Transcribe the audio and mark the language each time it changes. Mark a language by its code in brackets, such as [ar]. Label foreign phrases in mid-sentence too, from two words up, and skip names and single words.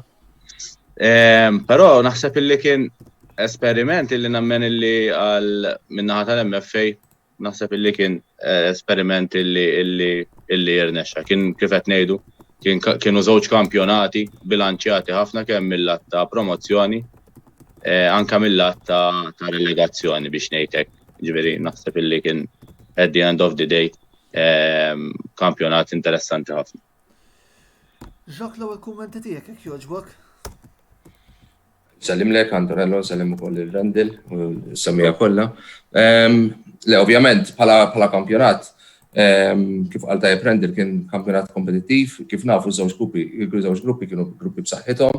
[mt] Però naħseb illi kien esperiment illi nemmen illi min-naħa tal-MFA naħseb illi kien esperiment illi jirnexxa. Kien kif qed ngħidu kienu żewġ kampjonati bilanċjati ħafna kemm mill-lat ta' promozzjoni anke mill-lat ta' relegazzjoni biex ngħid hekk. Ġifieri naħseb illi kien [en] at the end of the day [mt] kampjonat interessanti ħafna. Jacques l-ewwel kummenti tiegħek jekk jogħġbok. Sellim lek, Antonello, sellim ukoll il-Rendil, u s-samija kollha. Le, ovvjament, bħala kampjonat, kif qal tajjeb Rendil kien kampjonat kompetittiv, kif nafu żewġ gruppi kienu gruppi b'saħħithom.